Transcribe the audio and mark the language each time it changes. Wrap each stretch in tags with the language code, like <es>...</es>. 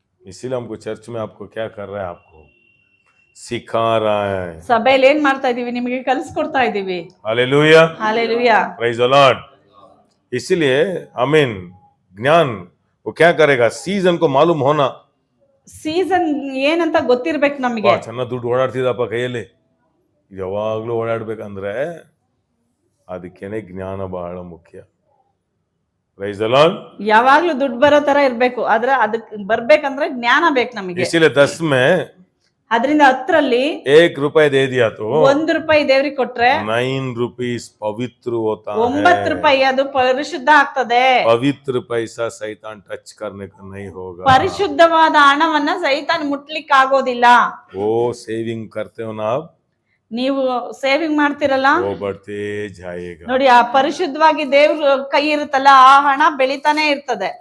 <hi>इसीलिए हमको चर्च में आपको क्या कर रहा है, आपको सिखा रहा है।</hi> <kn>ಸಭೆಯಲ್ಲಿ ಏನ್ ಮಾಡ್ತಾ ಇದೀವಿ? ನಿಮಗೆ ಕಲಿಸ್ಕೊಡ್ತಾ ಇದೀವಿ।</kn> <hi>Hallelujah, hallelujah,</hi> <en>Praise the Lord.</en> <hi>इसलिए आमीन, ज्ञान वो क्या करेगा? सीजन को मालूम होना।</hi> <kn>ಸೀಸನ್ ಏನಂತ ಗೊತ್ತಿರ್ಬೇಕು ನಮಗೆ. ಚೆನ್ನಾಗಿ ದುಡ್ಡು ಓಡಾಡ್ತಿದಪ್ಪ ಕೈಯಲ್ಲಿ, ಯಾವಾಗ್ಲೂ ಓಡಾಡ್ಬೇಕಂದ್ರೆ ಅದಕ್ಕೇನೆ ಜ್ಞಾನ ಬಹಳ ಮುಖ್ಯ।</kn> <en>Praise the lord.</en> <kn>ಯಾವಾಗ್ಲೂ ದುಡ್ಡು ಬರೋ ತರ ಇರ್ಬೇಕು, ಆದ್ರೆ ಅದಕ್ಕೆ ಬರ್ಬೇಕಂದ್ರೆ ಜ್ಞಾನ ಬೇಕು ನಮಗೆ।</kn> <hi>इसीलिए 10 में</hi> <kn>ಅದರಿಂದ 10ರಲ್ಲಿ</kn> <hi>1 रुपए दे दिया तो</hi> <kn>1 ರೂಪಾಯಿ ದೇವ್ರಿಗೆ ಕೊಟ್ರೆ</kn> <hi>9 रुपीस पवित्र होता है।</hi> <kn>9 ರೂಪಾಯಿ ಅದು ಪರಿಶುದ್ಧ ಆಗ್ತದೆ।</kn> <hi>पवित्र पैसा शैतान टच करने का नहीं होगा।</hi> <kn>ಪರಿಶುದ್ಧವಾದ ಹಣವನ್ನ ಸೈತಾನ್ ಮುಟ್ಲಿಕ್ಕೆ ಆಗೋದಿಲ್ಲ।</kn> <hi>वो सेविंग करते हो ना आप,</hi> <kn>ನೀವು ಸೇವಿಂಗ್ ಮಾಡ್ತಿರಲ್ಲ,</kn> <hi>वो बढ़ते जाएगा।</hi> <kn>ನೋಡಿ ಆ ಪರಿಶುದ್ಧವಾಗಿ ದೇವ್ರ ಕೈ ಇರುತ್ತಲ್ಲ, ಆ ಹಣ ಬೆಳಿತಾನೆ ಇರ್ತದೆ।</kn>